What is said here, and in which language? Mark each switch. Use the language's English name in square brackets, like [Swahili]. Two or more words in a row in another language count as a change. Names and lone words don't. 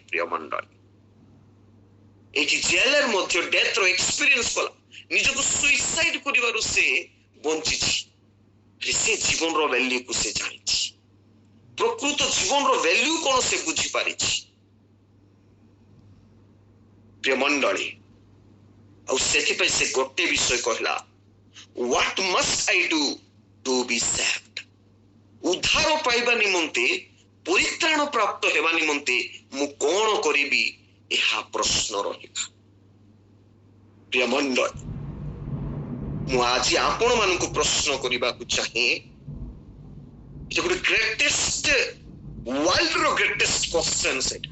[Odia] ପ୍ରିୟ ମଣ୍ଡଳୀ, ଏଠି ଜେଲର ମଧ୍ୟ [English] deathର experience [Odia] କଲା, ନିଜକୁ ସୁଇସାଇଡ କରିବାରୁ ସେ ବଞ୍ଚିଛି। ସେ ଜୀବନର ଭ୍ୟାଲ୍ୟୁକୁ ସେ ଜାଣିଛି, ପ୍ରକୃତ ଜୀବନର ଭ୍ୟାଲ୍ୟୁ କଣ ସେ ବୁଝିପାରିଛି। ପ୍ରିୟ ମଣ୍ଡଳୀ, ଆଉ ସେଥିପାଇଁ ସେ ଗୋଟେ ବିଷୟ କହିଲା, [English] what must I do to be saved? [Odia] ଉଦ୍ଧାର ପାଇବା ନିମନ୍ତେ, ପରିତ୍ରାଣ ପ୍ରାପ୍ତ ହେବା ନିମନ୍ତେ ମୁଁ କଣ କରିବି, ଏହା ପ୍ରଶ୍ନ ରହିଲା। ପ୍ରିୟ ମଣ୍ଡଳୀ, ମୁଁ ଆଜି ଆପଣ ମାନଙ୍କୁ ପ୍ରଶ୍ନ କରିବାକୁ ଚାହେଁ, এটা ଗୋଟେ [English] greatest, worldର greatest question [Odia] ସେଟା।